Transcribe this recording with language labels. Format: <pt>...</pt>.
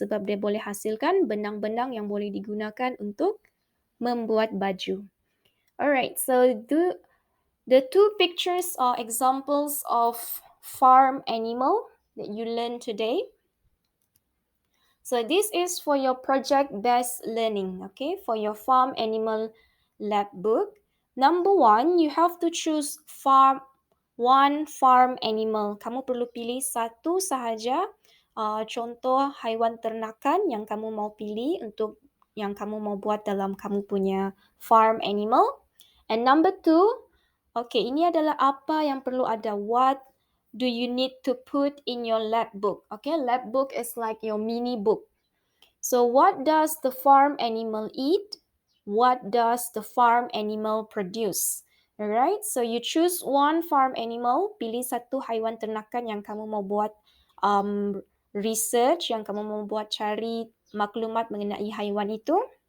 <ms>Sebab dia boleh hasilkan benang-benang yang boleh digunakan untuk membuat baju.</ms> <en>Alright, so the 2 pictures are examples of farm animal that you learned today. So this is for your project-based learning, okay, for your farm animal lab book. Number 1, you have to choose one farm animal.</en> <ms>Kamu perlu pilih satu sahaja contoh haiwan ternakan yang kamu mau pilih untuk yang kamu mau buat dalam kamu punya farm animal.</ms> <en>And number 2, okay,</en> <ms>ini adalah apa yang perlu ada.</ms> <en>What do you need to put in your lab book? Okay, lab book is like your mini book. So what does the farm animal eat? What does the farm animal produce? Alright, so you choose one farm animal,</en> <ms>pilih satu haiwan ternakan yang kamu mau buat research, yang kamu mau buat cari maklumat mengenai haiwan itu.</ms>